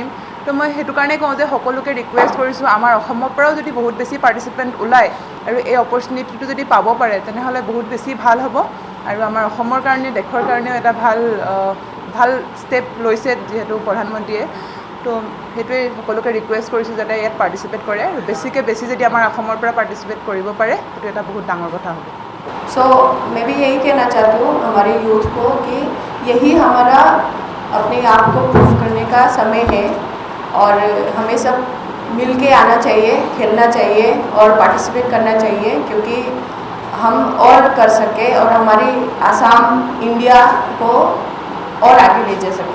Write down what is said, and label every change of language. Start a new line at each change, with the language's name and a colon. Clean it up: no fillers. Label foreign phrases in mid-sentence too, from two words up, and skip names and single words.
Assamese: তো মই সেইটো কাৰণে কওঁ যে সকলোকে ৰিকুৱেষ্ট কৰিছোঁ, আমাৰ অসমৰ পৰাও যদি বহুত বেছি পাৰ্টিচিপেণ্ট ওলায় আৰু এই অপৰচুনিটিটো যদি পাব পাৰে, তেনেহ'লে বহুত বেছি ভাল হ'ব। আৰু আমাৰ অসমৰ কাৰণে, দেশৰ কাৰণেও এটা ভাল ষ্টেপ লৈছে যিহেতু প্ৰধানমন্ত্ৰীয়ে। তো সেইটোৱে সকলোকে ৰিকুৱেষ্ট কৰিছোঁ যাতে ইয়াত পাৰ্টিচিপেট কৰে, আৰু বেছিকৈ বেছি যদি আমাৰ অসমৰ পৰা পাৰ্টিচিপেট কৰিব পাৰে, সেইটো এটা বহুত ডাঙৰ কথা হ'ব।
Hindi: सो मैं भी यही कहना चाहती हूँ हमारे यूथ को कि यही हमारा अपने आप को प्रूव करने का समय है, और हमें सब मिल के आना चाहिए, खेलना चाहिए और पार्टिसिपेट करना चाहिए, क्योंकि हम और कर सके और हमारी आसाम इंडिया को और आगे ले जा सके।